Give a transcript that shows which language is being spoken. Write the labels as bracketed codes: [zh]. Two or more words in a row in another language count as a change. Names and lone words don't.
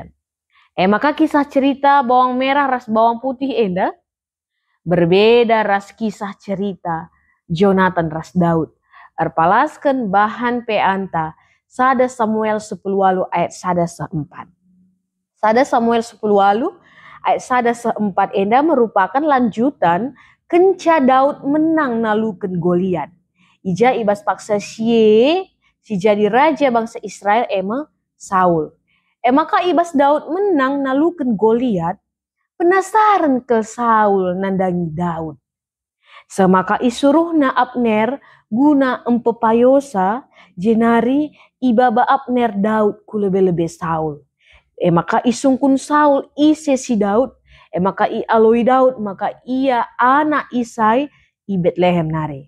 [btx] Maka kisah cerita bawang merah ras bawang putih enda berbeda ras kisah cerita Jonathan ras Daud. Erpalaskan bahan peanta sada Samuel 10 ayat sada 4. Sada Samuel 10 ayat sada 4 enda merupakan lanjutan kenca Daud menang nalukan Goliat. Ija ibas paksa si jadi raja bangsa Israel Saul. Maka ibas Daud menang nalukan Goliat, penasaran ke Saul nandangi Daud. Semaka isuruhna Abner guna empepayosa jenari ibaba Abner Daud ku lebe-lebe Saul. Maka isungkun Saul ise si Daud, maka i aloi Daud, maka ia anak Isai i Betlehem nare.